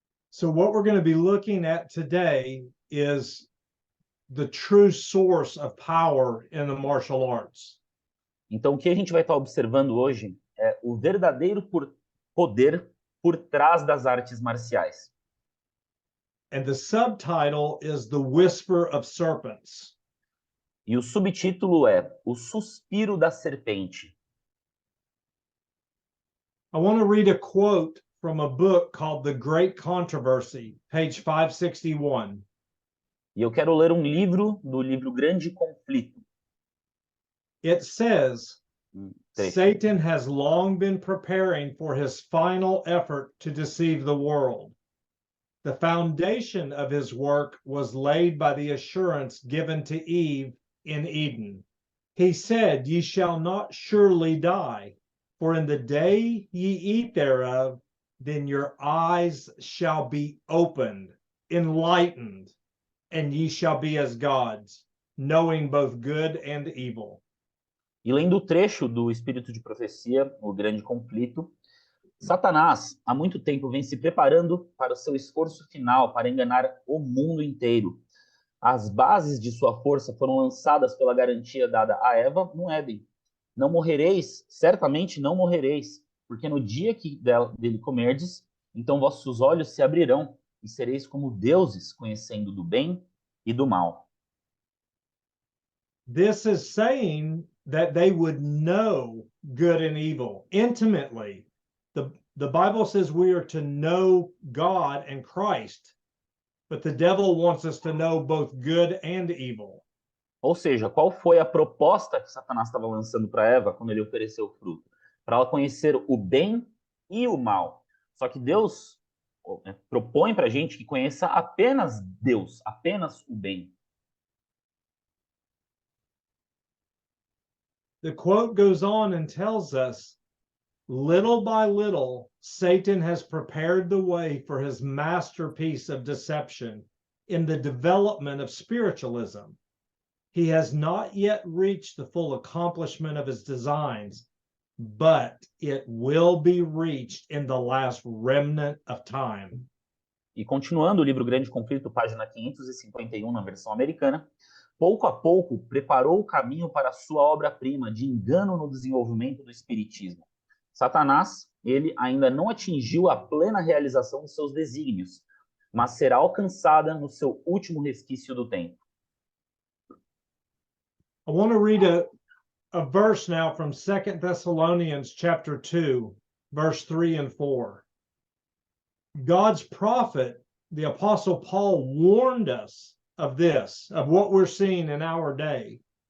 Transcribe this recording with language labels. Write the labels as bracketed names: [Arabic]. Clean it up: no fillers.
[English] So what we're going to be looking at today is the true source of power in the martial arts. [Portuguese] Então, o que a gente vai estar observando hoje é o verdadeiro poder por trás das artes marciais. [English] And the subtitle is The Whisper of Serpents. [Portuguese] E o subtítulo é O Suspiro da Serpente. [English] I want to read a quote from a book called The Great Controversy, page 561. [Portuguese] E eu quero ler um livro do livro Grande Conflito. [English] It says, [Portuguese] Trecho. [English] Satan has long been preparing for his final effort to deceive the world. The foundation of his work was laid by the assurance given to Eve in Eden. He said, "Ye shall not surely die." For in the day ye eat thereof, then your eyes shall be opened, enlightened, and ye shall be as gods, knowing both good and evil. [Portuguese] E lendo o trecho do Espírito de Profecia, o grande conflito, Satanás há muito tempo vem se preparando para o seu esforço final para enganar o mundo inteiro. As bases de sua força foram lançadas pela garantia dada a Eva no Éden. Não morrereis, certamente não morrereis, porque no dia que dele comerdes, então vossos olhos se abrirão e sereis como deuses, conhecendo do bem e do mal. [English] This is saying that they would know good and evil intimately. The Bible says we are to know God and Christ, but the devil wants us to know both good and evil. [Portuguese] Ou seja, qual foi a proposta que Satanás estava lançando para Eva quando ele ofereceu o fruto? Para ela conhecer o bem e o mal. Só que Deus propõe para a gente que conheça apenas Deus, apenas o bem. [English] The quote goes on and tells us, little by little, Satan has prepared the way for his masterpiece of deception in the development of spiritualism. He has not yet reached the full accomplishment of his designs, but it will be reached in the last remnant of time. [Portuguese] E continuando o livro Grande Conflito, página 551, na versão americana, pouco a pouco preparou o caminho para a sua obra-prima de engano no desenvolvimento do espiritismo. Satanás, ele ainda não atingiu a plena realização dos seus desígnios, mas será alcançada no seu último resquício do tempo. [English] I want to read a verse now from 2 Thessalonians chapter 2, verse 3 and 4. God's prophet, the Apostle Paul, warned us of this, of what we're seeing in our day.